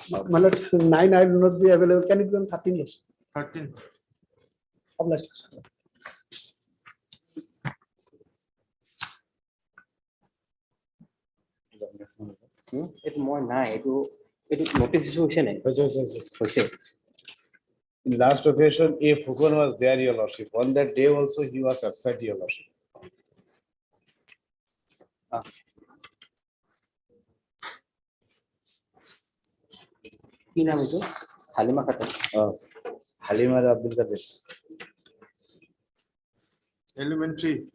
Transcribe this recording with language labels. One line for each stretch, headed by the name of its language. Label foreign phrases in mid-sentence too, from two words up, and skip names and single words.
English: my lord, 9, I will not be available. Can it be on 13, lordship? 13th. Obliged. It's more nine. It is notice issue
Assamese: নাই হৈছে
English: In last occasion, if Fukan was there, your lordship, on that day also he was absent, your lordship.
Assamese: কি নাম এইটো হালিমা খাতুন
English: Halimar Abdul Kadir. Elementary,